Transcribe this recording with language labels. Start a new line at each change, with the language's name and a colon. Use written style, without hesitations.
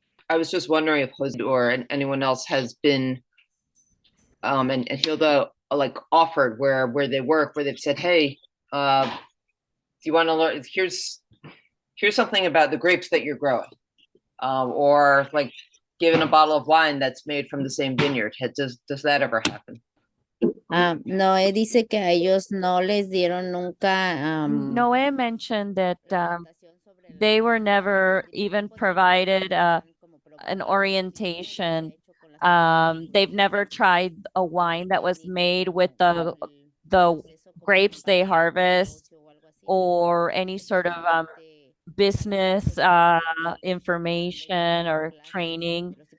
English: I was just wondering if Jose or anyone else has been and Hilda like offered where they work, where they've said, hey, do you want to learn? Here's something about the grapes that you're growing, or like given a bottle of wine that's made from the same vineyard. Does that ever happen?
Spanish: Noé dice que a ellos no les dieron nunca
English: Noé mentioned that they were never even provided an orientation. They've never tried a wine that was made with the grapes they harvest or any sort of business information or training.